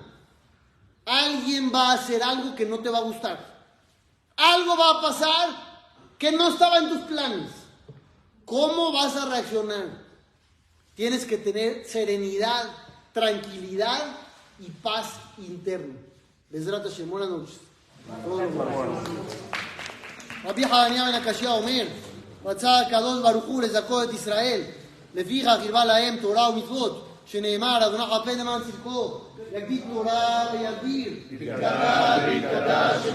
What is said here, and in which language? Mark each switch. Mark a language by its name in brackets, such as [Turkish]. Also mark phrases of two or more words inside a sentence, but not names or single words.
[Spanish] Alguien va a hacer algo que no te va a gustar. Algo va a pasar que no estaba en tus planes. ¿Cómo vas a reaccionar? Tienes que tener serenidad, tranquilidad y paz interna. [Hebrew] בעזרת השם, [Spanish] buenas noches. [Hebrew] רבי חנניה בן הקשיא אומר, רצה הקדוש ברוך הוא לזכות את ישראל, לפיכך הרבה להם תורה ומצוות, שנאמר, אדוני חפן למען צדקו, יגדיל תורה ויגביר. יתגדל ויתגדל